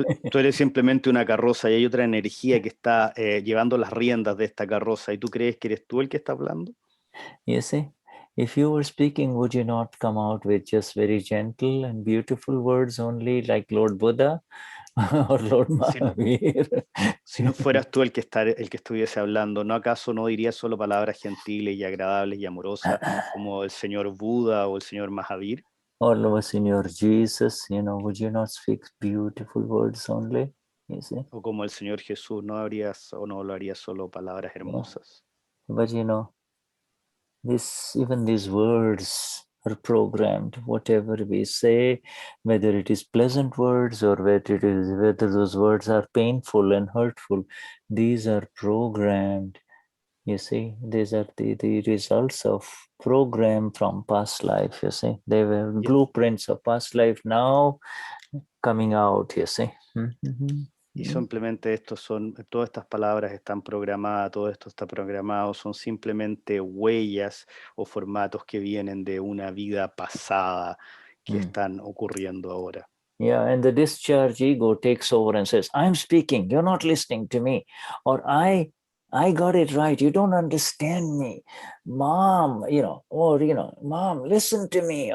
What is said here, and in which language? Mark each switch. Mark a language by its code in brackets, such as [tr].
[es] Tú eres simplemente una carroza y hay otra energía que está llevando las riendas de esta carroza y tú crees que eres tú el que está hablando. [en] You see, if you were speaking, would you not come out with just very gentle and beautiful words only, like Lord Buddha or Lord Mahavir? [es] Si no fueras tú el que estuviese hablando, ¿no acaso no dirías solo palabras gentiles y agradables y amorosas como el señor Buda o el señor Mahavir? [en] all of us in your Jesus, would you not speak beautiful words only? You see? [es] O como el Señor Jesús, no hablaría solo palabras hermosas. [en] But even these words are programmed. Whatever we say, whether it is pleasant words or whether those words are painful and hurtful, these are programmed. You see, these are the results of program from past life. You see, they were blueprints of past life now coming out. You see. [es] Y simplemente todas estas palabras están programadas, todo esto está programado, son simplemente huellas o formatos que vienen de una vida pasada que están ocurriendo ahora. [en] Yeah, and the discharge ego takes over and says, I'm speaking, you're not listening to me. Or I got it right, you don't understand me. Mom, Mom, listen to me.